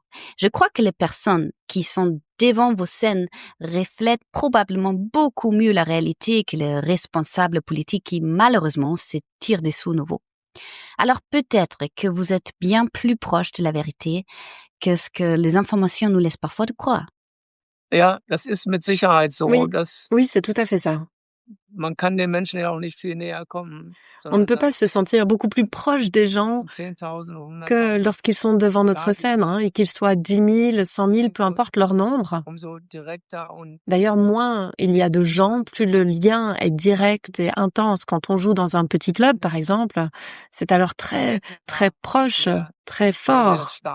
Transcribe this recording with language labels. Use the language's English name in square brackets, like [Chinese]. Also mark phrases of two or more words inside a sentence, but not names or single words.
[French] Je crois que les personnes qui sont devant vos scènes reflètent probablement beaucoup mieux la réalité que les responsables politiques qui, malheureusement, se tirent des sous nouveaux. Alors peut-être que vous êtes bien plus proche de la vérité que ce que les informations nous laissent parfois de croire. [German] Ja, das ist mit Sicherheit so. [French] Oui, c'est tout à fait ça. [German] Man kann den Menschen ja auch nicht viel näher kommen. [French] On ne peut pas se sentir beaucoup plus proche des gens que lorsqu'ils sont devant notre scène, et qu'ils soient 10 000, 100 000, peu importe leur nombre. D'ailleurs, moins il y a de gens, plus le lien est direct et intense. Quand on joue dans un petit club, par exemple, c'est alors très, très proche, très fort.